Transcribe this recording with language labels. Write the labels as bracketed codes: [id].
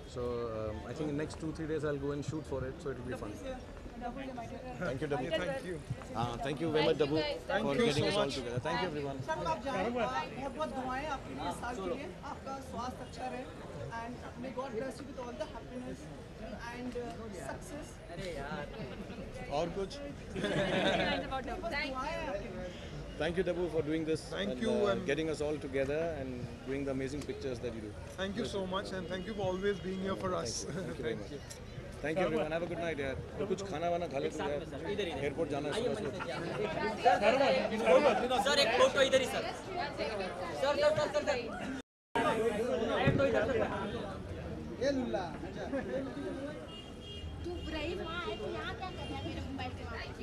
[en] So I think in next 2-3 days I'll go and shoot for it, so it will be fun. Thank you, Dabu. Thank you. Thank you very much, Dabu, for getting us all together. Thank you, everyone. [hi] Sir आप जाएं, बहुत बहुत दुआएं आपके लिए इस साल के लिए, आपका स्वास्थ्य अच्छा रहे [en] and may God bless you with all the happiness and success. [hi] अरे यार और कुछ? दुआएं आपके लिए। [en] Thank you, Dabu, for doing this. Thank you, and getting us all together and doing the amazing pictures that you do. thank you so much, and thank you for always being here for us. Thank you very much. Thank you, everyone. Have a good night, यार। [hi] और कुछ खाना वाना खा ले तू यार। Airport जाना है सुबह। सर एक फोटो इधर ही सर। सर ये लुल्ला तू रईस वहाँ है, तू यहाँ क्या कर रहा है मेरे मोबाइल के वहाँ?